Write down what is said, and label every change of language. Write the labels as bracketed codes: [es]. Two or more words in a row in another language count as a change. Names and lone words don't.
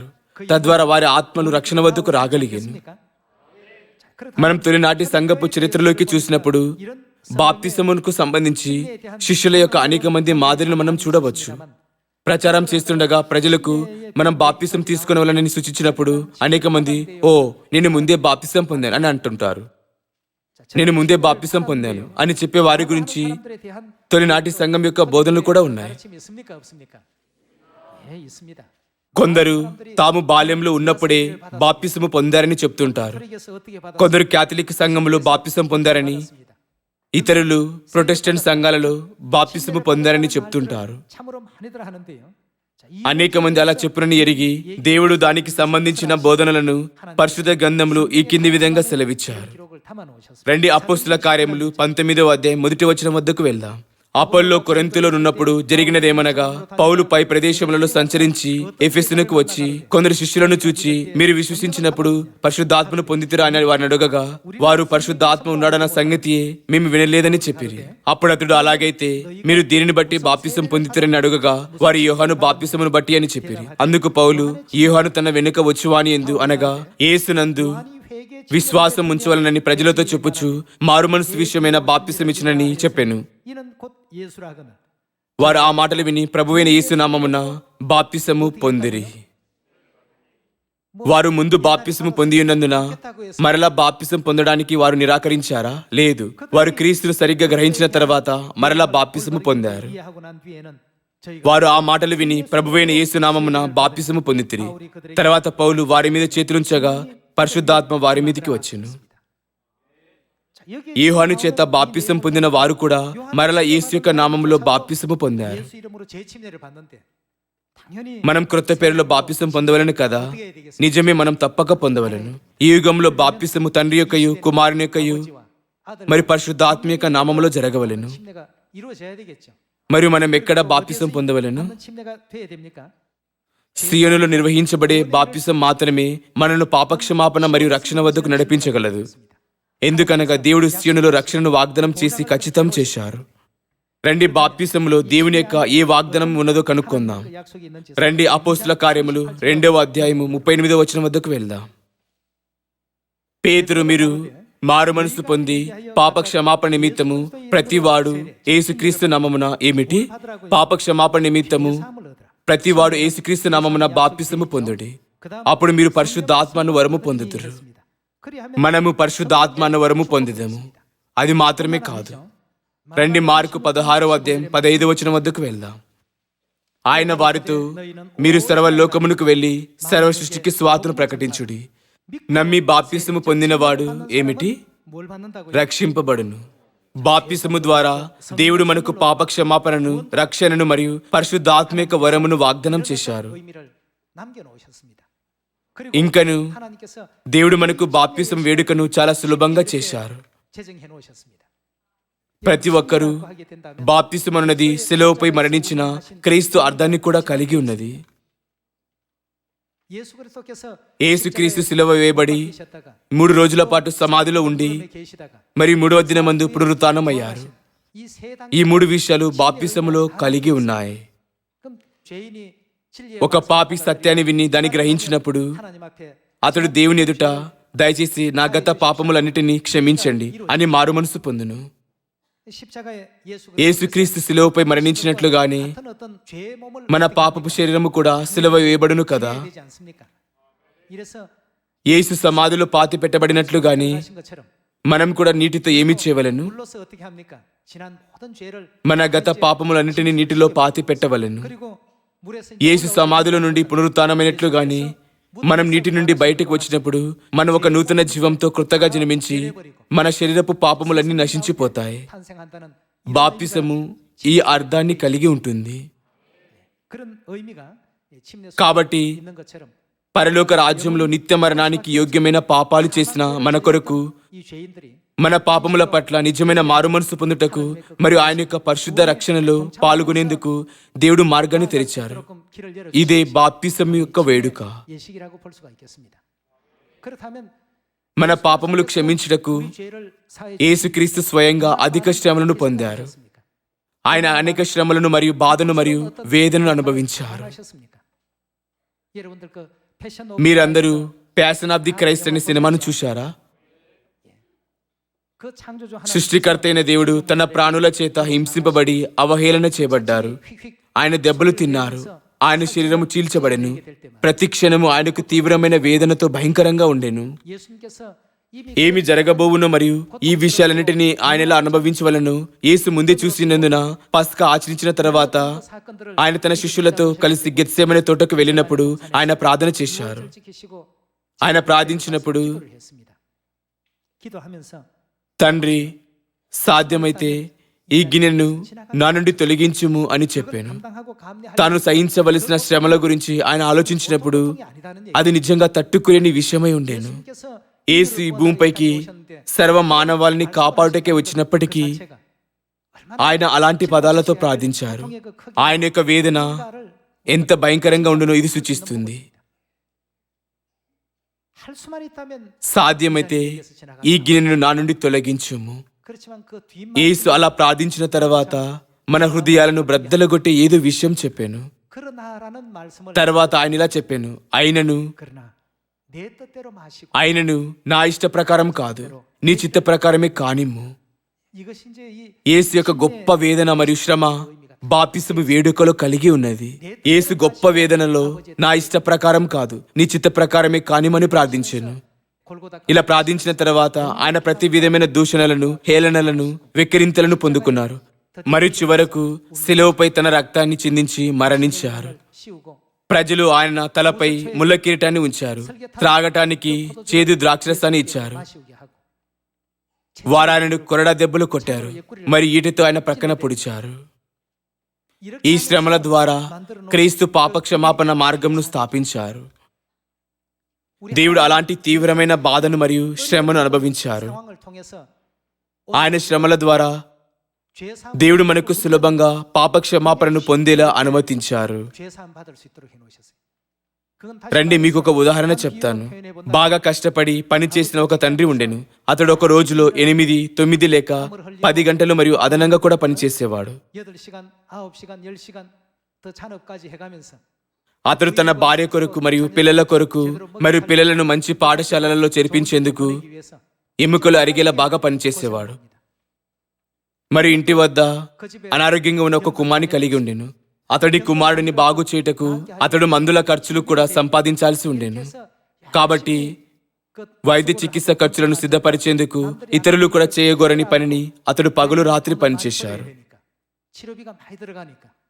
[te] తద్వారా వారి ఆత్మలు రక్షణ వద్దకు రాగలిగాను. మనం తొలినాటి సంఘపు చరిత్రలోకి చూసినప్పుడు బాప్తిసమునకు సంబంధించి శిష్యుల యొక్క అనేక మంది మాదిరిని మనం చూడవచ్చు. ప్రచారం చేస్తుండగా ప్రజలకు మనం బాప్తిసం తీసుకునేవాళ్ళని సూచించినప్పుడు అనేక మంది, ఓ నేను ముందే బాప్తిసం పొందాను అని అంటుంటారు. నేను ముందే బాప్తిసం పొందాను అని చెప్పే వారి గురించి [ko] 사람들에 대한 [te] తొలినాటి సంఘం యొక్క బోధనలు కూడా ఉన్నాయి. [ko] 가르침이 있습니까? 없습니까? 예, 있습니다. [te] కొందరు తాము బాల్యంలో ఉన్నప్పుడే బాప్తిసము పొందారని చెప్తుంటారు. [ko] 그러게서 어떻게 받았습니까? [te] కొందరు క్యాథలిక్ సంఘములో బాప్తిసం పొందారని, ఇతరులు ప్రొటెస్టెంట్ సంఘాలలో బాప్తిసము పొందారని చెప్తుంటారు. [ko] 참으로 많이들 하는데요. 자, 이 [te] అనేక మంది అలా చెప్పునని ఎరిగి దేవుడు దానికి సంబంధించిన బోధనలను పరిశుద్ధ గ్రంథములు ఈ కింది విధంగా సెలవిచ్చారు. [ko] 기록을 담아 놓으셨습니다. [te] రండి అపోస్తుల కార్యములు 19వ అధ్యాయం 1వ వచనం వద్దకు వెళ్దాం. అపోల్లో కొరింథీలో ఉన్నప్పుడు జరిగినదేమనగా, పౌలు పై ప్రదేశములలో సంచరించి ఎఫెసునకు వచ్చి కొందరు శిష్యులను చూచి, మీరు విశ్వసించినప్పుడు పరిశుద్ధాత్మను పొందితిరా అని వారిని అడగగా, వారు పరిశుద్ధాత్మ ఉన్నాడన్న సంగతియే మేము వినలేదని చెప్పిరి. అప్పుడు అతడు, అలాగైతే మీరు దీనిని బట్టి బాప్తిసం పొందితిరని అడగగా, వారు యోహాను బాప్తిసమును బట్టి అని చెప్పిరి. అందుకు పౌలు, యోహాను తన వెనుక వచ్చువాని ఎందు అనగా యేసునందు [ko] 회개 [te] విశ్వాసం ఉంచవలనని ప్రజలతో చెప్పుచు మారు మనసు విషయమైన బాప్తిసం ఇచ్చినని చెప్పాను. [ko] 이는 곧 예수라거늘 [te] వారు ఆ మాటలు విని ప్రభువైన యేసు నామమున బాప్తిసము పొందిరి. వారు ముందు బాప్తిసము పొంది ఉన్నందున మరలా బాప్తిసం పొందడానికి వారు నిరాకరించారా? లేదు. వారు క్రీస్తును సరిగ్గా గ్రహించిన తర్వాత మరలా బాప్తిసము పొందారు. [ko] 이해하고 난 뒤에는 저희가 [te] వారు ఆ మాటలు విని ప్రభువైన యేసు నామమున బాప్తిసము పొందితిరి. తర్వాత పౌలు వారి మీద చేతులుంచగా పరిశుద్ధాత్మ వారి మీదకి వచ్చెను. [ko] 자, 여기 [te] యోహాను చేత బాప్తిసం పొందిన వారు కూడా మరలా యేసు యొక్క నామములో బాప్తిసము పొందారు. [ko] 예수 이름으로 재침례를 받는데 당연히 [te] మనం క్రొత్త పేరులో బాప్తిసం పొందవలను కదా? నిజమే, మనం తప్పక పొందవలను. ఈ యుగంలో బాప్తిసము తండ్రి యొక్కయు కుమారుని యొక్కయు [ko] 아버지와 아들 [te] మరి పరిశుద్ధాత్మ యొక్క నామములో జరగవలెను. [ko] 침례가 이루어져야 되겠죠. [te] మరియు మనం ఎక్కడ బాప్తిసం పొందవలెను? [ko] 한번 침례가 돼야 됩니까? [te] సియోనులో నిర్వహించబడే బాప్తిసం మాత్రమే మనను పాపక్షమాపణ మరియు రక్షణ వద్దకు నడిపించగలదు. ఎందుకనగా దేవుడు సియోనులో రక్షణను వాగ్దానం చేసి ఖచ్చితం చేశారు. రండి బాప్తిసంలో దేవుని యొక్క ఏ వాగ్దానం ఉన్నదో కనుక్కుందాం. [ko] 그 약속이 있는지 [te] రండి అపోస్తుల కార్యములు 2వ అధ్యాయము 38వ వచనం వద్దకు వెళ్దాం. పేతురు, మీరు మారు మనసు పొంది పాప క్షమాపణ నిమిత్తము ప్రతివాడు యేసుక్రీస్తు నామమున ఏమిటి? పాప క్షమాపణ నిమిత్తము [ko] 사함을 얻으라. [te] ప్రతివాడు యేసుక్రీస్తు నామమున బాప్తిసము పొందుడి. అప్పుడు మీరు పరిశుద్ధాత్మను వరము పొందుతురు. [ko] 그리하면 [te] మనము పరిశుద్ధాత్మను వరము పొందుదాము. అది మాత్రమే కాదు. రండి మార్కు 16వ అధ్యాయం 15వ వచనం వద్దకు వెళ్దాం. ఆయన వారితో, మీరు సర్వలోకమునకు వెళ్లి సర్వ సృష్టికి స్వార్థను ప్రకటించుడి. నమ్మి బాప్తిసము పొందినవాడు ఏమిటి? [ko] 뭘 받는다고요? [te] రక్షింపబడును. బాప్తిసము ద్వారా దేవుడు మనకు పాప క్షమాపణను, రక్షణను మరియు పరిశుద్ధాత్మిక వరమును వాగ్దానం చేశారు. [ko] 의미를 남겨 놓으셨습니다. 그리고 [te] ఇంకను [ko] 하나님께서 [te] దేవుడు మనకు బాప్తిసం వేడుకను చాలా సులభంగా చేశారు. [ko] 제정해 놓으셨습니다. [te] ప్రతి ఒక్కరూ [ko] 하게 된다면 [te] బాప్తిసం అన్నది శిలువపై మరణించిన క్రీస్తు అర్థాన్ని కూడా కలిగి ఉన్నది. [ko] 예수 그리스도께서 [te] యేసుక్రీస్తు శిలువ వేయబడి [ko] 계셨다가 [te] 3 రోజుల పాటు సమాధిలో ఉండి [ko] 계시다가 [te] మరి 3వ దినమందు పునరుత్థానమయ్యారు. [ko] 이 세 단계 [te] ఈ 3 విషయాలు బాప్తిసములో కలిగి ఉన్నాయి. [ko] 그럼 죄인이 진리의 [te] ఒక పాపి సత్యాన్ని విని దాన్ని గ్రహించినప్పుడు [ko] 하나님 앞에 [te] అతడు దేవుని ఎదుట, దయచేసి నా గత పాపములన్నిటినీ క్షమించండి అని మారు మనసు పొందును. [ko] 십자가에 예수 [te] యేసుక్రీస్తు శిలువపై మరణించినట్లుగానే [ko] 같은 어떤 죄의 몸을 [te] మన పాపపు శరీరము కూడా శిలువ వేయబడును కదా. [ko] 되지 않습니까? 이래서 [te] యేసు సమాధిలో పాతి పెట్టబడినట్లుగానే [ko] 하신 것처럼 [te] మనం కూడా నీటితో ఏమి చేయవలెను? [ko] 물로서 어떻게 합니까? 지난 모든 죄를 [te] మన గత పాపములన్నిటినీ నీటిలో పాతి పెట్టవలెను. [ko] 그리고 물에서 [te] యేసు సమాధిలో నుండి పునరుత్థానమైనట్లుగానే మనం నీటి నుండి బయటకు వచ్చినప్పుడు మనం ఒక నూతన జీవంతో కృతగా జన్మించి మన శరీరపు పాపములన్నీ నశించిపోతాయి. [ko] 탄생한다는 [te] బాప్తిసము ఈ అర్థాన్ని కలిగి ఉంటుంది. [ko] 그런 의미가 침례 [te] కాబట్టి [ko] 있는 것처럼 [te] పరలోక రాజ్యంలో నిత్య మరణానికి యోగ్యమైన పాపాలు చేసిన మన కొరకు [ko] 이 죄인들이 [te] మన పాపముల పట్ల నిజమైన మారుమనసు పొందుటకు మరియు ఆయన యొక్క పరిశుద్ధ రక్షణలో పాల్గొనేందుకు దేవుడు మార్గాన్ని తెరిచారు. [ko] 조금 길을 열어 [te] ఇదే బాప్తిసం యొక్క వేడుక. [ko] 예식이라고 볼 수가 있겠습니다. 그렇다면 [te] మన పాపములు క్షమించుటకు [ko] 우리 죄를 사해 [te] యేసుక్రీస్తు స్వయంగా అధిక శ్రమలను పొందారు. [ko] 주셨습니까? [te] ఆయన అనేక శ్రమలను మరియు బాధను మరియు వేదనను అనుభవించారు. [ko] 하셨습니까? 여러분들 그 패션 [te] మీరందరూ ప్యాషన్ ఆఫ్ ది క్రైస్ట్ అనే సినిమాను చూశారా? [ko] 그 창조주 하나님 [te] సృష్టికర్త అయిన దేవుడు తన ప్రాణుల చేత హింసింపబడి అవహేళన చేయబడ్డారు. 휙휙 ఆయన దెబ్బలు తిన్నారు. ఆయన శరీరము చీల్చబడెను. ప్రతి క్షణము ఆయనకు తీవ్రమైన వేదనతో భయంకరంగా ఉండెను. [ko] 예수님께서 이미 [te] ఏమి జరగబోవునో మరియు ఈ విషయాలన్నిటినీ ఆయన ఎలా అనుభవించవలను యేసు ముందే చూసినందున పస్కా ఆచరించిన తర్వాత [ko] 사건들을 [te] ఆయన తన శిష్యులతో కలిసి గెత్సేమనే తోటకు వెళ్ళినప్పుడు ఆయన ప్రార్థన చేశారు. [ko] 지키시고 [te] ఆయన ప్రార్థించినప్పుడు [ko] 기도를 했습니다. 기도하면서 [te] తండ్రి, సాధ్యమైతే ఈ గిన్నెను నా నుండి తొలగించుము అని చెప్పాను. [ko] 감당하고 감내할 [te] తాను సహించవలసిన శ్రమల గురించి ఆయన ఆలోచించినప్పుడు [ko] 일이 아니다는 얘기. [te] అది నిజంగా తట్టుకునేని విషయమై ఉండేను. [ko] 예수님께서 [te] యేసు ఈ భూమిపైకి సర్వ మానవాళిని కాపాడుటకే వచ్చినప్పటికీ [ko] 자체가 [te] ఆయన అలాంటి పదాలతో ప్రార్థించారు. ఆయన యొక్క వేదన ఎంత భయంకరంగా ఉండునో ఇది సూచిస్తుంది. [ko] 할 수만 있다면 [te] సాధ్యమైతే ఈ గిన్నెను నా నుండి తొలగించుము. [ko] 그렇지만 그 뒷말 [te] యేసు అలా ప్రార్థించిన తర్వాత మన హృదయాలను బ్రద్దలగొట్టే ఏదో విషయం చెప్పాను. [ko] 그러나라는 말씀을 [te] తర్వాత ఆయన ఇలా చెప్పాను, అయినను [ko] 그러나 내 뜻대로 마시고 [te] అయినను నా ఇష్ట ప్రకారం కాదు, నీ చిత్త ప్రకారమే కానిమ్ము. [ko] 이것이 이제 이 [te] యేసు యొక్క గొప్ప వేదన మరియు శ్రమ బాప్తిసము వేడుకలో కలిగి ఉన్నది. యేసు గొప్ప వేదనలో నా ఇష్ట ప్రకారం కాదు, నీ చిత్త ప్రకారమే కానిమని ప్రార్థించాను. 골고다 ఇలా ప్రార్థించిన తర్వాత ఆయన ప్రతి విధమైన దూషణలను, హేళనలను, వెక్కిరింతలను పొందుకున్నారు. మరియు చివరకు శిలువపై తన రక్తాన్ని చిందించి మరణించారు. [ko] 씌우고 [te] ప్రజలు ఆయన తలపై ముళ్ళ కిరీటాన్ని ఉంచారు. త్రాగటానికి చేదు ద్రాక్షరసాన్ని ఇచ్చారు. [ko] 마시우게 하고 [te] వారు ఆయనను కొరడా దెబ్బలు కొట్టారు. మరి ఈటతో ఆయన ప్రక్కన పొడిచారు. ఈ శ్రమల ద్వారా క్రీస్తు పాప క్షమాపణ మార్గంను స్థాపించారు. దేవుడు అలాంటి తీవ్రమైన బాధను మరియు శ్రమను అనుభవించారు. [ko] 상황을 통해서 [te] ఆయన శ్రమల ద్వారా [ko] 죄사함 [te] దేవుడు మనకు సులభంగా పాప క్షమాపణను పొందేలా అనుమతించారు. [ko] 죄사함 받을 수 있도록 해놓으셨어요. 그건 다시 [te] రండి మీకు ఒక ఉదాహరణ చెప్తాను. బాగా కష్టపడి పని చేసిన ఒక తండ్రి ఉండెను. అతడు ఒక రోజులో 8, 9 లేక 10 గంటలు మరియు అదనంగా కూడా పనిచేసేవాడు. [ko] 8시간, 9시간, 10시간 더 잔업까지 해가면서 [te] అతడు తన భార్య కొరకు మరియు పిల్లల కొరకు మరియు పిల్లలను మంచి పాఠశాలలలో చేర్పించేందుకు [ko] 하기 위해서 [te] ఎముకలు అరిగేలా బాగా పనిచేసేవాడు. మరి ఇంటి వద్ద [ko] 그 집에 [te] అనారోగ్యంగా ఉన్న ఒక కుమారుని కలిగి ఉండెను. అతడి కుమారుడిని బాగు చేయుటకు అతడు మందుల ఖర్చులు కూడా సంపాదించాల్సి ఉండెను. కాబట్టి [ko] 그 [te] వైద్య చికిత్స ఖర్చులను సిద్ధపరిచేందుకు ఇతరులు కూడా చేయగోరని పనిని అతడు పగలు రాత్రి పనిచేశారు. [ko] 되니까 치료비가 많이 들어가니까